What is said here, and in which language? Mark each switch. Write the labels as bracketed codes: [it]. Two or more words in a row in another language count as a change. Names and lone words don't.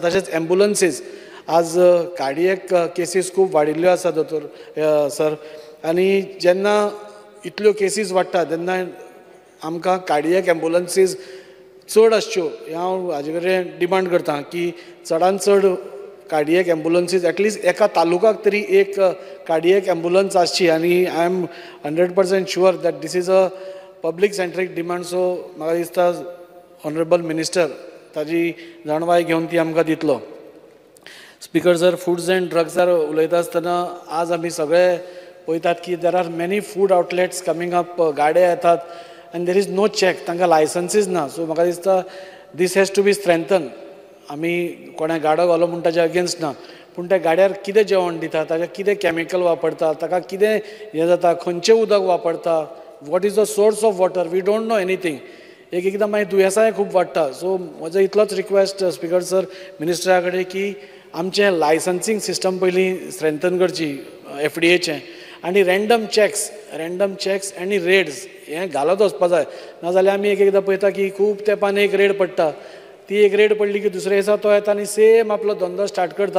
[kok] तशेंच एम्बुलन्सीस आज [en] cardiac cases [kok] खूब वाडिल्ल्यो आसा दोतोर सर आनी जेन्ना इतल्यो केसीस वाडटा तेन्ना आमकां [en] cardiac ambulances [kok] चड आसच्यो हांव हाजे कडेन डिमांड करता की चडांत चड [en] cardiac ambulances at least [kok] एका तालुकाक तरी एक [en] cardiac ambulance [kok] आसची आनी [en] I am 100% sure that this is a public centric demand. [kok] सो म्हाका दिसता [en] Honourable Minister [kok] ताजी जाणवाय घेवन ती आमकां दितलो. [en] Speaker sir Foods and Drugs-ar [kok] उलयता आसतना आज आमी सगळे पळयतात की [en] there are many food outlets coming up [kok] गाड्या येतात [en] and there is no check [kok] तांकां लायसन्सीस ना. सो म्हाका दिसता [en] this has to be strengthen. [kok] आमी कोणा गाडो घालो म्हूण ताच्या अगेन्स्ट ना पूण त्या गाड्यार कितें जेवण दिता ताका कितें कॅमिकल वापरता ताका कितें हें जाता खंयचें उदक वापरता [en] what is the source of water we don't know anything. [kok] एकदां मागीर दुयेंसांय खूब वाडटा. सो म्हजो इतलोच [en] request Speaker sir [kok] मिनिस्टरा कडेन की आमचें [en] licensing system [kok] पयलीं स्ट्रेंथन करची FDAचें आनी [en] random checks [kok] आनी रेड्स हें घालत वचपा जाय. नाजाल्यार आमी एकदां पळयता की खूब तेंपान एक रेड पडटा ती एक रेड पडली की दुसऱ्या दिसा तो येता आनी सेम आपलो धंदो स्टार्ट करता.